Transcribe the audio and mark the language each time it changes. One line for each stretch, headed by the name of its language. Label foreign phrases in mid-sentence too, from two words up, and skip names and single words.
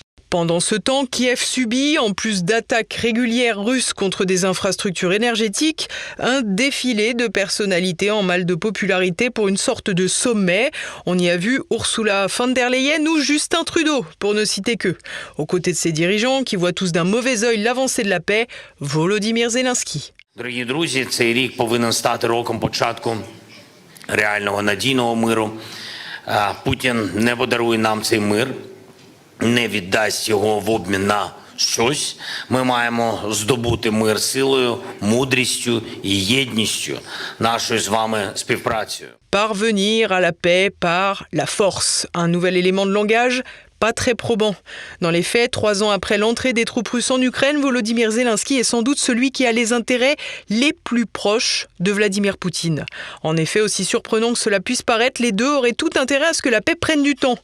French: Pendant ce temps, Kiev subit, en plus d'attaques régulières russes contre des infrastructures énergétiques, un défilé de personnalités en mal de popularité pour une sorte de sommet. On y a vu Ursula von der Leyen ou Justin Trudeau, pour ne citer qu'eux. Aux côtés de ces dirigeants, qui voient tous d'un mauvais œil l'avancée de la paix, Volodymyr Zelensky.
Ukrainian: Дорогі друзі, цей рік повинен стати роком початку реального надійного миру. Путін не подарує нам цей мир. Не віддасть його в обмін на щось. Ми маємо здобути мир силою, мудрістю і єдністю нашою з вами співпрацею.
French: Parvenir à la paix par la force. Un nouvel élément de langage pas très probant. Dans les faits, 3 ans après l'entrée des troupes russes en Ukraine, Volodymyr Zelensky est sans doute celui qui a les intérêts les plus proches de Vladimir Poutine. En effet, aussi surprenant que cela puisse paraître, les deux auraient tout intérêt à ce que la paix prenne du temps.